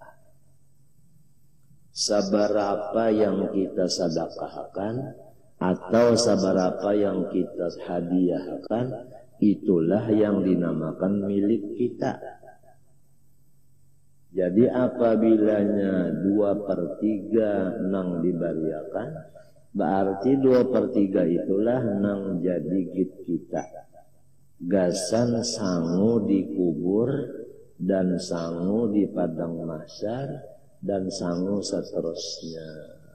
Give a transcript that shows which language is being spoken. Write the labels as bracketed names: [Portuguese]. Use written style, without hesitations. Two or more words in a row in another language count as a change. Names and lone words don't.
[Banjar] Sabarapa yang kita sedekahkan atau sabarapa yang kita hadiahkan, itulah yang dinamakan milik kita. Jadi apabilanya 2/3 nang dibariakan, berarti 2/3 itulah nang jadi git kita. Gasan sangu dikubur dan sangu di padang mahsyar dan sangu seterusnya.